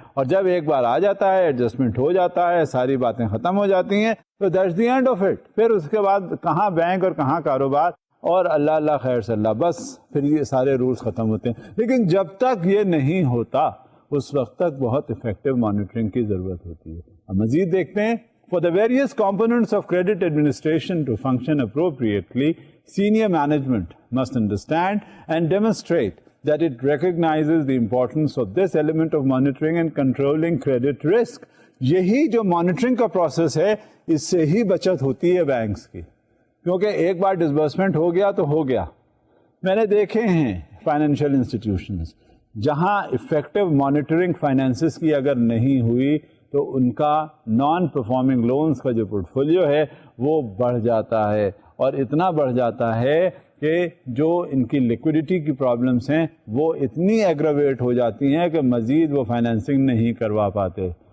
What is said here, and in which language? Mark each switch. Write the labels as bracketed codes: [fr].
[ur] اور جب ایک بار آ جاتا ہے, ایڈجسٹمنٹ ہو جاتا ہے, ساری باتیں ختم ہو جاتی ہیں تو [en] That's the end of it. [ur] پھر اس کے بعد کہاں بینک اور کہاں کاروبار اور اللہ اللہ خیر صلی اللہ, بس پھر یہ سارے رولز ختم ہوتے ہیں. لیکن جب تک یہ نہیں ہوتا اس وقت تک بہت افیکٹو مانیٹرنگ کی ضرورت ہوتی ہے. اب مزید دیکھتے ہیں. [en] For the various components of credit administration to function appropriately, senior management must understand and demonstrate that it recognizes the importance of this element of monitoring and controlling credit risk. [ur] یہی جو مانیٹرنگ کا process ہے اس سے ہی بچت ہوتی ہے banks کی, کیونکہ ایک بار ڈسبرسمنٹ ہو گیا تو ہو گیا. میں نے دیکھے ہیں فائنینشیل انسٹیٹیوشنز جہاں افیکٹو مانیٹرنگ فائنینسز کی اگر نہیں ہوئی تو ان کا نان پرفارمنگ لونز کا جو پورٹ فولیو ہے وہ بڑھ جاتا ہے, اور اتنا بڑھ جاتا ہے کہ جو ان کی لیکوڈیٹی کی پرابلمس ہیں وہ اتنی ایگراویٹ ہو جاتی ہیں کہ مزید وہ فائنینسنگ نہیں کروا پاتے.